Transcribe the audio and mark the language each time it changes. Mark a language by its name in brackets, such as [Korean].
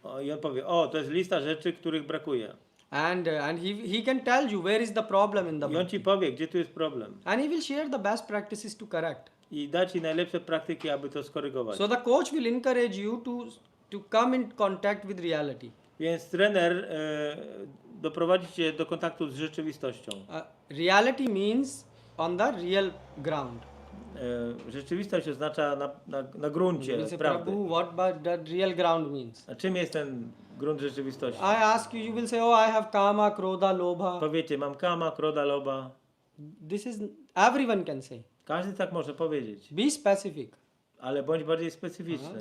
[Polish] I on powie, to jest lista rzeczy, których brakuje. [English] And he can tell you where is the problem in the [Polish] I on ci powie, gdzie tu jest problem. [English] and he will share the best practices to correct. [Polish] I da ci najlepsze praktyki, aby to skorygować. [English] So the coach will encourage you to come in contact with reality. [Polish] Więc trener doprowadzi cię do kontaktu z rzeczywistością. [English] Reality means on the real ground. [Polish] Rzeczywistość oznacza na gruncie [English] You will say, [Polish] prawdy. [English] Prabhu, what but that real ground means? [Polish] A czym jest ten grunt rzeczywistości? [English] I ask you, you will say, I have kama, krodha, lobha. [Polish] Powiecie, mam kama, kroda, loba. [English] This is, everyone can say. [Polish] Każdy tak może powiedzieć, [English] Be specific. [Polish] ale bądź bardziej specyficzny.